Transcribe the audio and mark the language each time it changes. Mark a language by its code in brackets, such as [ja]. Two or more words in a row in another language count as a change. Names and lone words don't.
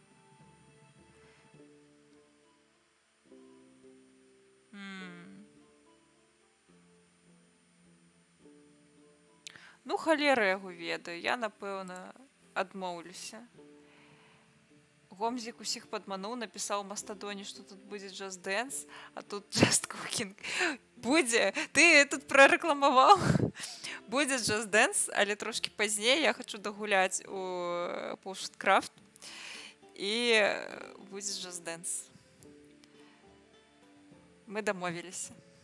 [be] Ну, халера яго ведаю. Я, напэўна, адмоўлюся. Гомзік усіх падмануў, напісаў у Мастадоне, што тут будзе Just Dance, а тут Just Cooking. Будзе! Ты тут прарэкламаваў. Будзе Just Dance, але трошкі пазней я хачу дагуляць у Bushcraft. І будзе Just Dance. Мы дамовіліся.